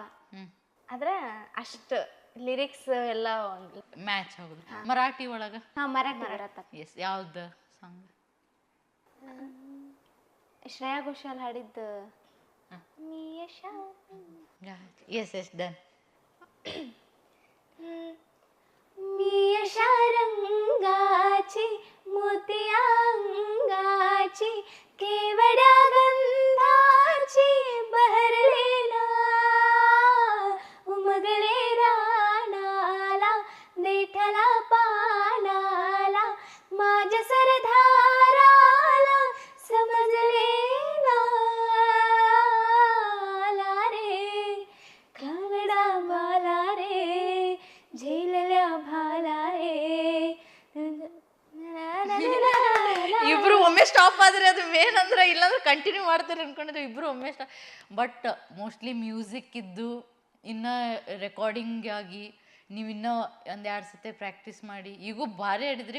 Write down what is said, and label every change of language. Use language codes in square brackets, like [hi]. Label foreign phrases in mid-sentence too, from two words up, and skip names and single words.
[kn] ಆದ್ರೆ ಅಷ್ಟು ಲಿರಿಕ್ಸ್ ಎಲ್ಲ ಮ್ಯಾಚ್ ಆಗುದು. ಮರಾಠಿ ಒಳಗೆ? ಮರಾಠಿ ಬರತ್ತ. ಎಸ್, ಯಾವ್ದು ಸಾಂಗ್? ಶ್ರೇಯಾ ಘೋಷಾಲ್ ಹಾಡಿದ್ದು. [en] yes yes, done. [mr] मियशा रंगाची मोतिया अंगाची केवड्या गंधाची बहरलेला उमगले रानाला देठला पानाला माझ्या सरदाराला समजले ना रे कावडा बाला रे झेलल्या भाला रे. [kn] ಇಬ್ರು ಒಮ್ಮೆ ಸ್ಟಾಪ್ ಆದ್ರೆ ಅದು ಮೇನ್ ಅಂದ್ರೆ, ಇಲ್ಲಾಂದ್ರೆ ಕಂಟಿನ್ಯೂ ಮಾಡ್ತಾರೆ ಅನ್ಕೊಂಡಿದ್ರೆ ಇಬ್ರು ಒಮ್ಮೆ ಸ್ಟಾಪ್. [en] but mostly music [kn] ಇದ್ದು ಇನ್ನು ರೆಕಾರ್ಡಿಂಗ್ ಆಗಿ ನೀವು ಇನ್ನೂ ಒಂದೆರಡು ಸತಿ ಪ್ರಾಕ್ಟೀಸ್ ಮಾಡಿ ಈಗೂ ಭಾರಿ ಆಡಿದ್ರಿ.